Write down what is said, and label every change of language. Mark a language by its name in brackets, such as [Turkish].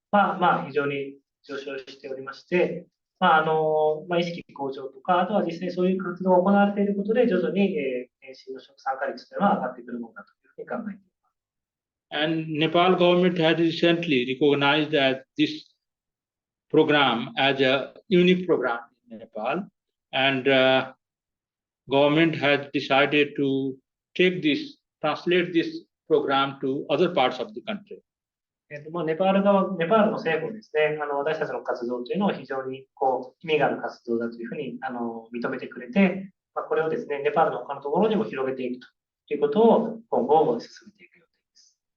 [Japanese] 非常に上昇しておりまして、意識向上とか、あとは実際そういう活動が行われていることで、徐々に、検診の参加率というのは上がってくるものだというふうに考えています。 [English] And Nepal government has recently recognized that this program as a unique program in Nepal, and government has decided to translate this program to other parts of the country. [Japanese] ネパールの政府もですね、私たちの活動というのを非常に意味がある活動だというふうに認めてくれて、これをですね、ネパールの他のところにも広げていくということを今後進めていく予定です。